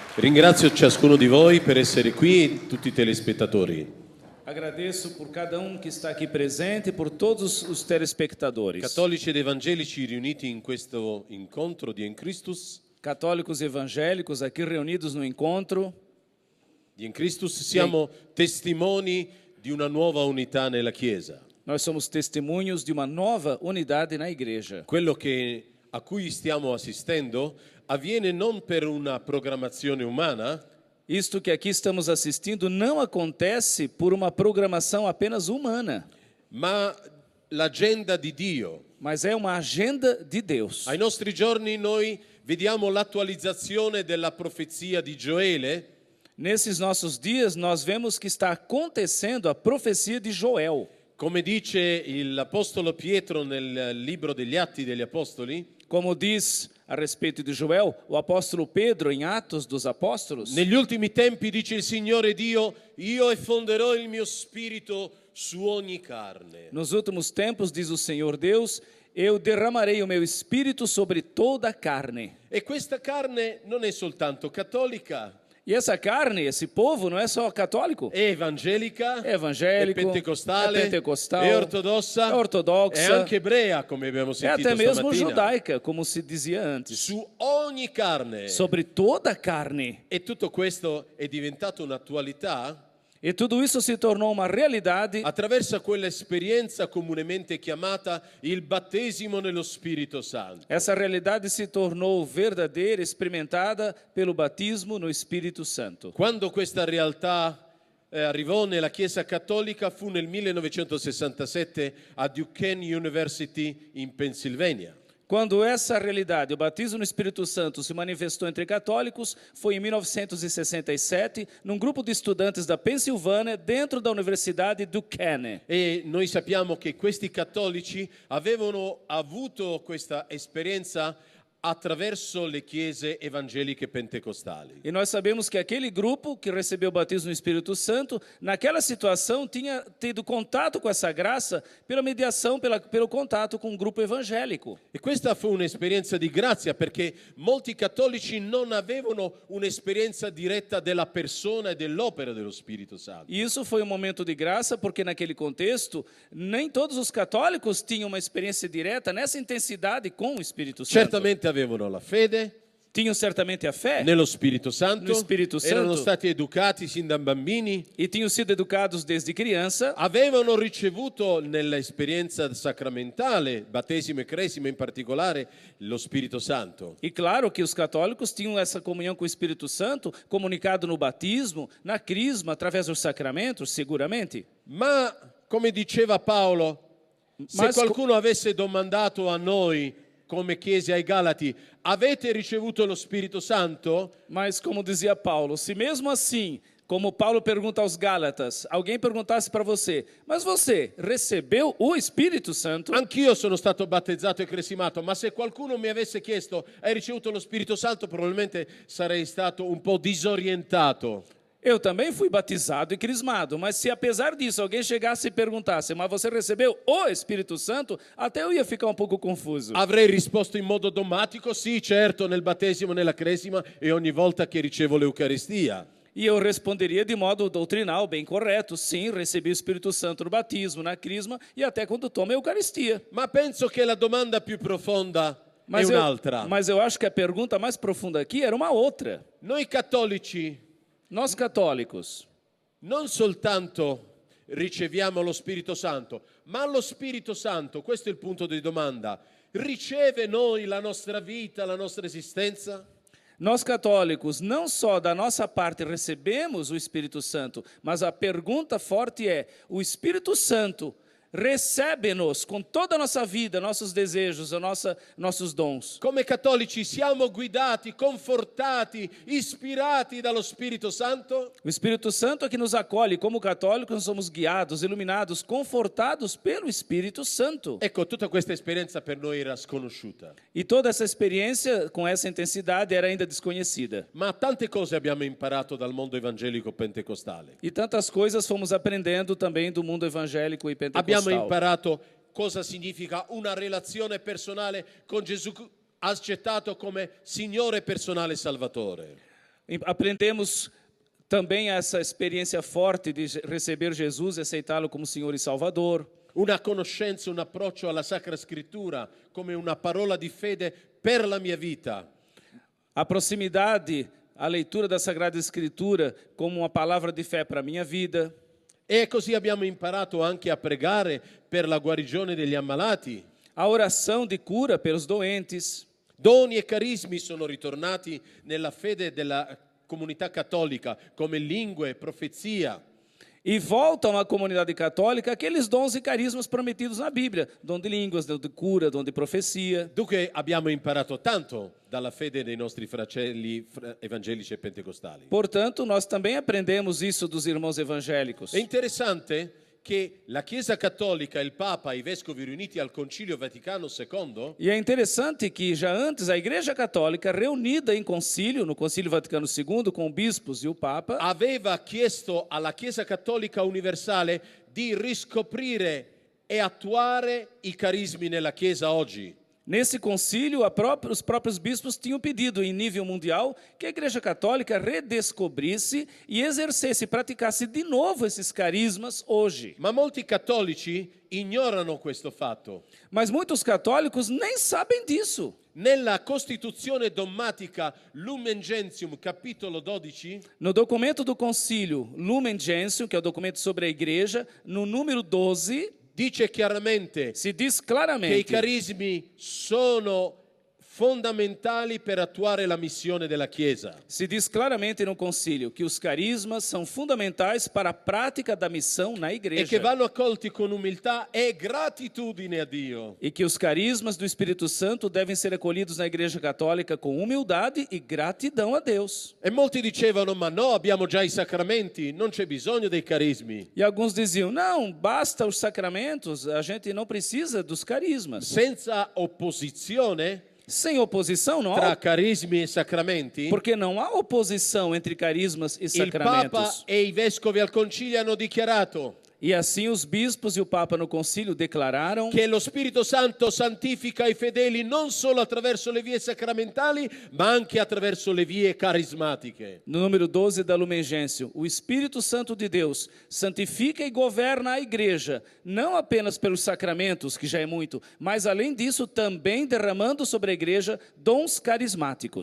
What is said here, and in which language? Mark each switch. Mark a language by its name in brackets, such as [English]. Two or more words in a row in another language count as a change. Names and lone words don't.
[Italian] Ringrazio ciascuno di voi per essere qui e tutti i telespettatori. [Portuguese] Agradeço por cada que está aqui presente e por todos os telespectadores. [Italian] Cattolici ed evangelici riuniti in questo incontro di En Christus. [Portuguese] Católicos e evangélicos aqui reunidos no encontro [Italian] Di En Christus siamo testimoni di una nuova unità nella Chiesa. [Portuguese] Nós somos testemunhos de uma nova unidade na igreja. [Italian] Quello a cui stiamo assistendo avviene non per una programmazione umana, [Portuguese] Isto que aqui estamos assistindo não acontece por uma programação apenas humana, [Italian] ma l'agenda di Dio. [Portuguese] mas é uma agenda de Deus. [Italian] Ai nostri giorni noi vediamo l'attualizzazione della profezia di Gioele. [Portuguese] Nesses nossos dias, nós vemos que está acontecendo a profecia de Joel. [Italian] Come dice l'Apostolo Pietro nel libro degli Atti degli Apostoli, [Portuguese] Como diz a respeito de Joel, o apóstolo Pedro, em Atos dos Apóstolos, [Italian] negli ultimi tempi dice il Signore Dio, io effonderò il mio spirito su ogni carne. [Portuguese] nos últimos tempos, diz o Senhor Deus, eu derramarei o meu espírito sobre toda a carne. [Italian] E questa carne non è soltanto cattolica, [Portuguese] E essa carne, esse povo, não é só católico. [Italian] è evangelica, [Portuguese] É evangélico, [Italian] è pentecostale, [Portuguese] é pentecostal, [Italian] è ortodossa, [Portuguese] é ortodoxa, [Italian] è anche ebrea, come abbiamo [Portuguese] é [Italian] sentito [Portuguese] até mesmo [Italian] stamattina. [Portuguese] judaica, como se dizia antes. [Italian] Su ogni carne. [Portuguese] Sobre toda a carne. [Italian] E tutto questo è diventato un'attualità [Portuguese] E tudo isso se tornou uma realidade [Italian] attraverso quell'esperienza comunemente chiamata il battesimo nello Spirito Santo. [Portuguese] Essa realidade se tornou verdadeira, experimentada pelo batismo no Espírito Santo. [Italian] Quando questa realtà arrivò nella Chiesa Cattolica fu nel 1967 a Duquesne University in Pennsylvania. [Portuguese] Quando essa realidade, o batismo no Espírito Santo, se manifestou entre católicos, foi em 1967, num grupo de estudantes da Pensilvânia, dentro da Universidade Duquesne. [Italian] E noi sappiamo che questi cattolici avevano avuto questa esperienza attraverso le chiese evangeliche pentecostali. [Portuguese] E nós sabemos que aquele grupo que recebeu o batismo no Espírito Santo, naquela situação, tinha tido contato com essa graça pela mediação, pelo contato com um grupo evangélico. [Italian] E questa fu un'esperienza di grazia perché molti cattolici non avevano un'esperienza diretta della persona e dell'opera dello Spirito Santo. [Portuguese] E isso foi um momento de graça, porque naquele contexto, nem todos os católicos tinham uma experiência direta nessa intensidade com o Espírito Santo. [Italian] Certamente avevano la fede [Portuguese] Tinham certamente a fé [Italian] nello Spirito Santo, [Portuguese] no Spirito [Italian] erano [Portuguese] Santo. [Italian] stati educati sin da bambini, [Portuguese] e tinham sido educados desde criança, [Italian] avevano ricevuto nell'esperienza sacramentale, battesimo e cresima in particolare, lo Spirito Santo. [Portuguese] e claro que os católicos tinham essa comunhão com o Espírito Santo, comunicado no batismo, na crisma, através dos sacramentos, seguramente. [Italian] Ma, come diceva Paolo, se [Portuguese] Ma [Italian] qualcuno avesse domandato a noi, come chiese ai Galati, avete ricevuto lo Spirito Santo? [Portuguese] Mas, como dizia Paulo, se mesmo assim, como Paulo pergunta aos Gálatas, alguém perguntasse para você, mas você recebeu o Espírito Santo? [Italian] Anch'io sono stato battezzato e cresimato, ma se qualcuno mi avesse chiesto, hai ricevuto lo Spirito Santo, probabilmente sarei stato un po' disorientato. [Portuguese] Eu também fui batizado e crismado, mas se apesar disso alguém chegasse e perguntasse, mas você recebeu o Espírito Santo, até eu ia ficar um pouco confuso. [Italian] Avrei risposto in modo automatico, sì, certo, nel battesimo, nella cresima e ogni volta che ricevo l'Eucaristia. [Portuguese] E eu responderia de modo doutrinal, bem correto, sim, recebi o Espírito Santo no batismo, na crisma e até quando tomo a Eucaristia. [Italian] Ma penso che la domanda più profonda è [Portuguese] Mas [Italian] un'altra. [Portuguese] mas eu acho que a pergunta mais profunda aqui era uma outra. [Italian] Noi cattolici [Portuguese] Nós católicos [Italian] non soltanto riceviamo lo Spirito Santo, ma lo Spirito Santo, questo è il punto di domanda, riceve noi la nostra vita, la nostra esistenza? [Portuguese] Nós católicos, não só da nossa parte recebemos o Espírito Santo, mas a pergunta forte é: o Espírito Santo recebe-nos com toda a nossa vida, nossos desejos, nossos dons? [Italian] Come cattolici siamo guidati, confortati, ispirati dallo Spirito Santo? [Portuguese] O Espírito Santo é que nos acolhe. Como católicos, nós somos guiados, iluminados, confortados pelo Espírito Santo. [Italian] Ecco, tutta questa esperienza per noi era sconosciuta. [Portuguese] E toda essa experiência, com essa intensidade, era ainda desconhecida. [Italian] Ma tante cose abbiamo imparato dal mondo evangelico pentecostale. [Portuguese] E tantas coisas fomos aprendendo também do mundo evangélico e pentecostal. [Italian] Abbiamo imparato cosa significa una relazione personale con Gesù accettato come Signore personale e Salvatore. [Portuguese] Aprendemos também essa experiência forte de receber Jesus e aceitá-lo como Senhor e Salvador. [Italian] Una conoscenza, un approccio alla Sacra Scrittura come una parola di fede per la mia vita. [Portuguese] A proximidade, a leitura da Sagrada Escritura como uma palavra de fé para a minha vida. [Italian] E così abbiamo imparato anche a pregare per la guarigione degli ammalati. [Portuguese] A oração de cura pelos doentes. [Italian] Doni e carismi sono ritornati nella fede della comunità cattolica come lingue e profezia. [Portuguese] E voltam à comunidade católica aqueles dons e carismas prometidos na Bíblia. Dom de línguas, dom de cura, dom de profecia. [Italian] Dunque abbiamo imparato tanto dalla fede dei nostri fratelli evangelici e pentecostali. [Portuguese] Portanto, nós também aprendemos isso dos irmãos evangélicos. [Italian] È interessante che la Chiesa Cattolica, il Papa e i Vescovi riuniti al Concilio Vaticano II [Portuguese] E é interessante que já antes a Igreja Católica, reunida em concílio, no Concílio Vaticano II, com bispos e o Papa, [Italian] aveva chiesto alla Chiesa Cattolica Universale di riscoprire e attuare i carismi nella Chiesa oggi. [Portuguese] nesse concílio os próprios bispos tinham pedido em nível mundial que a Igreja Católica redescobrisse e exercesse, praticasse de novo esses carismas hoje. [Italian] Ma molti cattolici ignorano questo fatto. [Portuguese] Mas muitos católicos nem sabem disso. [Italian] Nella Costituzione dogmatica Lumen Gentium, capitolo 12, [Portuguese] No documento do concílio Lumen Gentium, que é o documento sobre a Igreja, no número 12, [Italian] dice chiaramente [Portuguese] se diz [Italian] che i [Portuguese] claramente [Italian] carismi sono fondamentali per attuare la missione della Chiesa. [Portuguese] Se diz claramente no concílio que os carismas são fundamentais para a prática da missão na [Italian] E che [Portuguese] igreja. [Italian] vanno accolti con umiltà e gratitudine a Dio. [Portuguese] E que os carismas do Espírito Santo devem ser acolhidos na Igreja Católica com humildade e gratidão a Deus. [Italian] E molti dicevano, ma no, abbiamo già i sacramenti, non c'è bisogno dei carismi. [Portuguese] E alguns diziam, não, basta os sacramentos, a gente não precisa dos carismas. [Italian] Senza opposizione [Portuguese] Sem oposição não [Italian] tra [Portuguese] há, [Italian] carismi e sacramenti, [Portuguese] porque não há oposição entre carismas e [Italian] il Papa [Portuguese] sacramentos. [Italian] e i vescovi al concilio hanno dichiarato [Portuguese] E assim os bispos e o Papa no concílio declararam [Italian] che lo Spirito Santo santifica i fedeli non solo attraverso le vie sacramentali, ma anche attraverso le vie carismatiche. [Portuguese] no número 12 da Lumen Gentium, o Espírito Santo de Deus santifica e governa a igreja, não apenas pelos sacramentos, que já é muito, mas além disso também derramando sobre a igreja dons carismáticos.